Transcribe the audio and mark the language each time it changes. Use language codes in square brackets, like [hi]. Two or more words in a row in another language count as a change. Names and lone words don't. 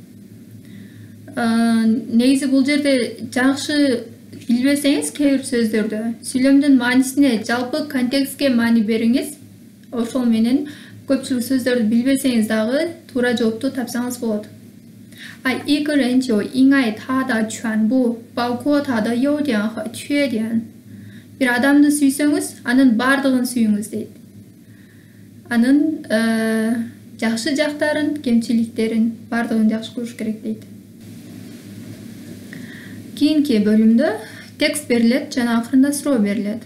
[ky] Негизи бул жерде жакшы билбесеңиз кээ бир сөздөрдү, сүйлөмдүн маанисине, жалпы контекстке маани бериңиз. Ошол менен көпчүлүк сөздөрдү билбесеңиз дагы туура жоопту тапсаңыз болот. [zh] 一个人就应爱他的全部，包括他的优点和缺点. [ky] Bir адамды сүйсөңүз, анын бардыгын сүйүңүз дейт. Анын жакшы жактарын, кемчиликтерин бардыгын жакшы көрүш керек дейт. Кийинки бөлүмдө текст берилет жана акырында суроо берилет.